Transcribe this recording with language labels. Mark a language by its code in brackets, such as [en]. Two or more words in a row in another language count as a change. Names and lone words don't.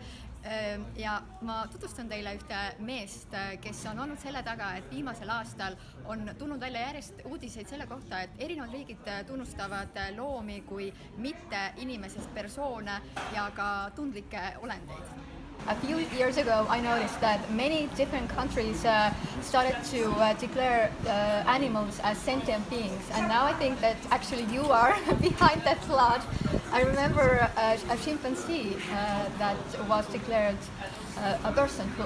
[et] Ja ma tutvustan teile ühte meest, kes on olnud selle taga, et viimasel aastal on tulnud välja järjest uudiseid selle kohta, et erinevad riigid tunnustavad loomi kui mitte inimesest persoone ja ka tundlikke olendeid. [en] A few years ago, I noticed that many different countries started to declare animals as sentient beings, and now I think that actually you are behind that flood. I remember a chimpanzee that was declared a personhood.